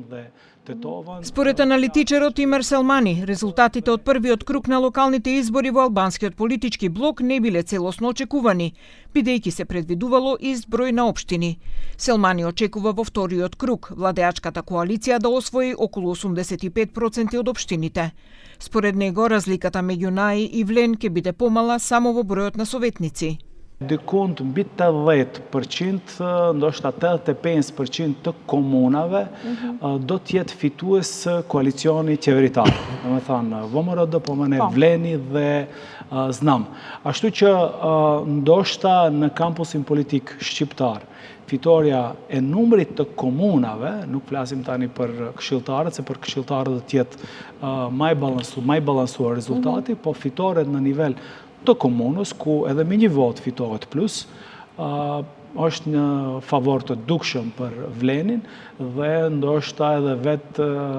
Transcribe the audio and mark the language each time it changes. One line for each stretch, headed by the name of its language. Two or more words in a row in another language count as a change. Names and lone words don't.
Albanian: dhe tetovan.
Macedonian: Според аналитичарот Имер Селмани, резултатите од првиот круг на локалните избори во албанскиот политички блок не биле целосно очекувани, бидејќи се предвидувало изброј на општини. Селмани очекува во вториот круг владеачката коалиција да освои околу 85% од општините. Според него, разликата меѓу НАИ и Влен ќе биде помала само во бројот на советници.
Albanian: Dikund mbi 80%, ndoshta 85% të komunave do të jetë fitues koalicioni qeveritar. Domethënë VMRD, po më ne Vleni dhe Znam. Ashtu që ndoshta në kampusin politik shqiptar, fitoria e numrit të komunave, nuk flasim tani për këshilltarët, se për këshilltarët do të jetë më i balansuar rezultati, po fitoret në nivel të komunës, ku edhe me një vot fitohet plus, është në favor të dukshëm për Vlenin dhe ndoshta edhe vetë